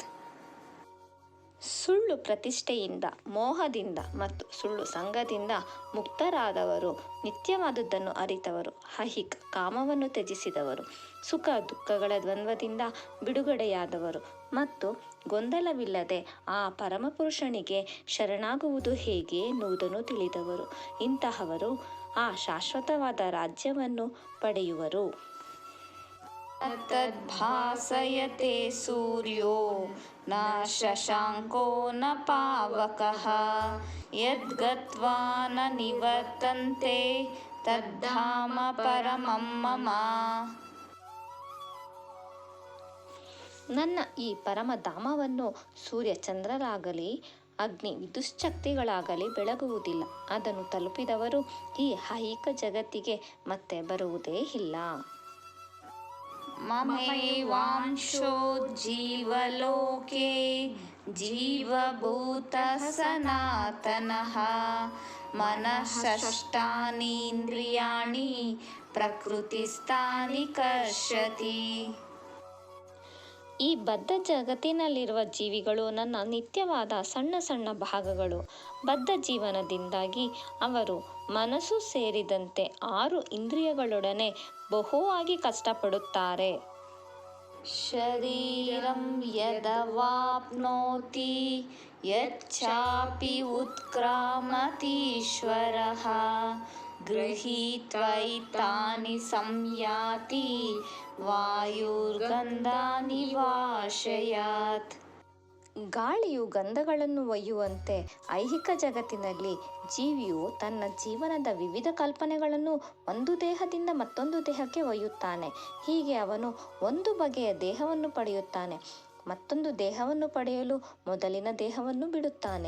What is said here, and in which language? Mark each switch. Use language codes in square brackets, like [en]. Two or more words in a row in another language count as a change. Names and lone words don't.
[kn] ಸುಳ್ಳು ಪ್ರತಿಷ್ಠೆಯಿಂದ, ಮೋಹದಿಂದ ಮತ್ತು ಸುಳ್ಳು ಸಂಘದಿಂದ ಮುಕ್ತರಾದವರು, ನಿತ್ಯವಾದುದನ್ನು ಅರಿತವರು, ಐಹಿಕ ಕಾಮವನ್ನು ತ್ಯಜಿಸಿದವರು, ಸುಖ ದುಃಖಗಳ ದ್ವಂದ್ವದಿಂದ ಬಿಡುಗಡೆಯಾದವರು ಮತ್ತು ಗೊಂದಲವಿಲ್ಲದೆ ಆ ಪರಮಪುರುಷನಿಗೆ ಶರಣಾಗುವುದು ಹೇಗೆ ಎನ್ನುವುದನ್ನು ತಿಳಿದವರು. ಇಂತಹವರು ಆ ಶಾಶ್ವತವಾದ ರಾಜ್ಯವನ್ನು ಪಡೆಯುವರು. [sa] ತದ್ಭಾಸಯತೆ ಸೂರ್ಯೋ ನ ಶಶಾಂಕೋ ನ ಪಾವಕಃ ಯದ್ಗತ್ವಾ ನ ನಿವರ್ತಂತೆ ತದ್ಧಾಮ ಪರಮಂ ಮಮ. [kn] ನನ್ನ ಈ ಪರಮಧಾಮವನ್ನು ಸೂರ್ಯಚಂದ್ರರಾಗಲಿ ಅಗ್ನಿ ವಿದ್ಯುಚ್ಛಕ್ತಿಗಳಾಗಲಿ ಬೆಳಗುವುದಿಲ್ಲ. ಅದನ್ನು ತಲುಪಿದವರು ಈ ಐಹಿಕ ಜಗತ್ತಿಗೆ ಮತ್ತೆ ಬರುವುದೇ ಇಲ್ಲ. [sa] ಮಮೈವಾಂಶೋ ಜೀವಲೋಕೆ ಜೀವಭೂತಃ ಸನಾತನಃ ಮನಃ ಇಂದ್ರಿಯಾಣಿ ಪ್ರಕೃತಿಸ್ಥಾನಿ ಕರ್ಷತಿ. [kn] ಈ ಬದ್ಧ ಜಗತ್ತಿನಲ್ಲಿರುವ ಜೀವಿಗಳು ನನ್ನ ನಿತ್ಯವಾದ ಸಣ್ಣ ಸಣ್ಣ ಭಾಗಗಳು. ಬದ್ಧ ಜೀವನದಿಂದಾಗಿ ಅವರು ಮನಸ್ಸು ಸೇರಿದಂತೆ 6 ಇಂದ್ರಿಯಗಳೊಡನೆ ಬಹುವಾಗಿ ಕಷ್ಟಪಡುತ್ತಾರೆ. [sa] ಶರೀರಂ ಯದವಾಪ್ನೋತಿ ಯಚ್ಚಾಪಿ ಉತ್ಕ್ರಾಮತೀಶ್ವರಃ ಗೃಹೀತ್ವೈತಾನಿ ಸಂಯಾತಿ ವಾಯುರ್ಗಂಧಾನಿ ವಾಶಯಾತ್. [kn] ಗಾಳಿಯು ಗಂಧಗಳನ್ನು ಒಯ್ಯುವಂತೆ ಐಹಿಕ ಜಗತ್ತಿನಲ್ಲಿ ಜೀವಿಯು ತನ್ನ ಜೀವನದ ವಿವಿಧ ಕಲ್ಪನೆಗಳನ್ನು ಒಂದು ದೇಹದಿಂದ ಮತ್ತೊಂದು ದೇಹಕ್ಕೆ ಒಯ್ಯುತ್ತಾನೆ. ಹೀಗೆ ಅವನು ಒಂದು ಬಗೆಯ ದೇಹವನ್ನು ಪಡೆಯುತ್ತಾನೆ. ಮತ್ತೊಂದು ದೇಹವನ್ನು ಪಡೆಯಲು ಮೊದಲಿನ ದೇಹವನ್ನು ಬಿಡುತ್ತಾನೆ.